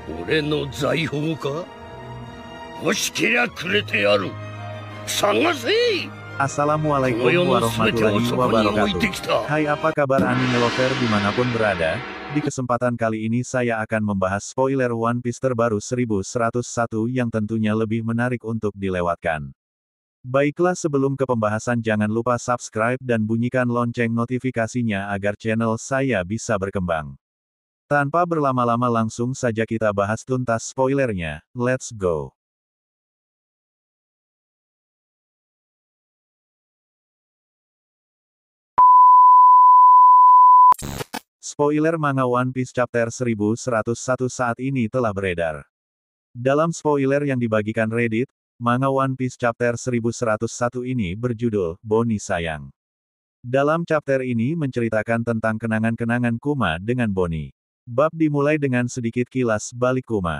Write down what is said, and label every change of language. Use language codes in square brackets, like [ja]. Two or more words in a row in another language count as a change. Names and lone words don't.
[ja] 俺の財宝か？欲しけりゃくれてやる。探せ！ [ar] السلام عليكم ورحمة الله وبركاته. [id] Hai, apa kabar [en] anime lover [id] dimanapun berada? Di kesempatan kali ini saya akan membahas spoiler One Piece terbaru 1101 yang tentunya lebih menarik untuk dilewatkan. Baiklah, sebelum ke pembahasan jangan lupa subscribe dan bunyikan lonceng notifikasinya agar channel saya bisa berkembang. Tanpa berlama-lama langsung saja kita bahas tuntas spoilernya, [en] let's go! [id] Spoiler manga One Piece Chapter 1101 saat ini telah beredar. Dalam spoiler yang dibagikan Reddit, manga One Piece Chapter 1101 ini berjudul, Bonnie Sayang. Dalam chapter ini menceritakan tentang kenangan-kenangan Kuma dengan Bonnie. Bab dimulai dengan sedikit kilas balik Kuma.